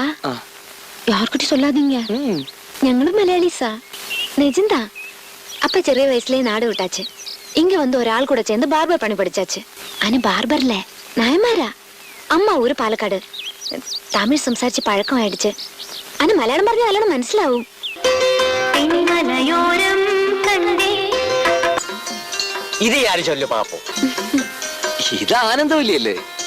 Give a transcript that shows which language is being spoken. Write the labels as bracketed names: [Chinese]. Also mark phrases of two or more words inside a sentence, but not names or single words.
[Tamil] யார்கிட்டயும் சொல்லாதீங்க. [Malayalam] ഞങ്ങളും മലയാളീസാ. [Tamil] நிஜம்தான். அப்பா ചെറിയ வயசுலயே நாடு விட்டாச்சு. இங்க வந்து ஒரு ஆள் கூட சேர்ந்து பார்பர் பண்ணி படிச்சாச்சு. ஆனா பார்பர்ல நாயமாரா. அம்மா ஊரு പാലക്കാട്. [Malayalam] തമിഴ് സംസാരിച്ച് പഴക്കമായിடுச்சு. ஆனா മലയാളം പറഞ്ഞാൽ നല്ലോണം മനസ്സിലാവും. ഇത് ആര് ചൊല്ലു പാപ്പോ? ഇത് ആനന്ദവല്ലിയല്ലേ?